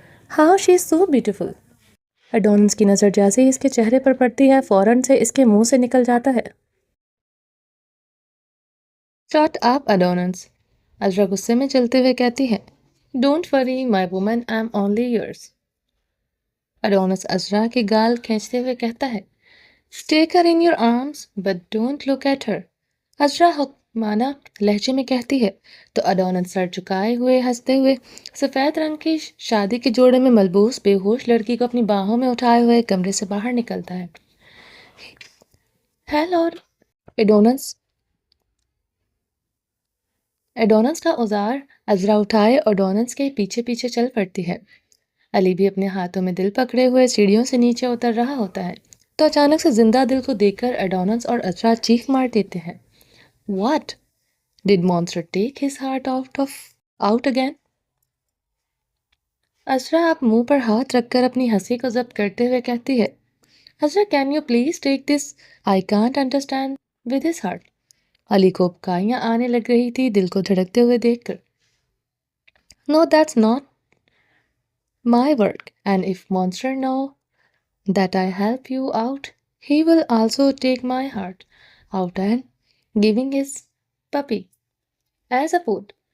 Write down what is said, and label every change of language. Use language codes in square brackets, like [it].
[en] How she is so beautiful. [hi] Adonis की नज़र जैसे ही इसके चेहरे पर पड़ती है फ़ौरन से इसके मुंह से निकल जाता है। शट अप एडोनिस, अजरा गुस्से में चलते हुए कहती है। [en] Don't worry my woman, I am only yours. [hi] Adonis अजरा के गाल खींचते हुए कहता है। [en] Take her in your arms, but don't look at her. [hi] अजरा हुक्माना लहजे में कहती है तो अडोनन सर झुकाए हुए हंसते हुए सफेद रंग की शादी के जोड़े में मलबूस बेहोश लड़की को अपनी बाहों में उठाए हुए कमरे से बाहर निकलता है। हेलो एडोनस एडोनस का औजार अजरा उठाए एडोनस के पीछे पीछे चल पड़ती है। अली भी अपने हाथों में दिल पकड़े हुए सीढ़ियों से नीचे उतर रहा होता है तो अचानक से जिंदा दिल को देखकर एडोनस और अजरा चीख मार देते हैं। [en] What? Did monster take his heart out again? [hi] अजरा आप मुंह पर हाथ रखकर अपनी हंसी को जब्त करते हुए कहती है, [en] Azra can you please take this, I can't understand with his heart. [hi] Ali को उपकाइयां आने लग रही थी दिल को धड़कते हुए देखकर। [en] No that's not my work and if monster know that I help you out he will also take my heart out and giving his puppy as a food.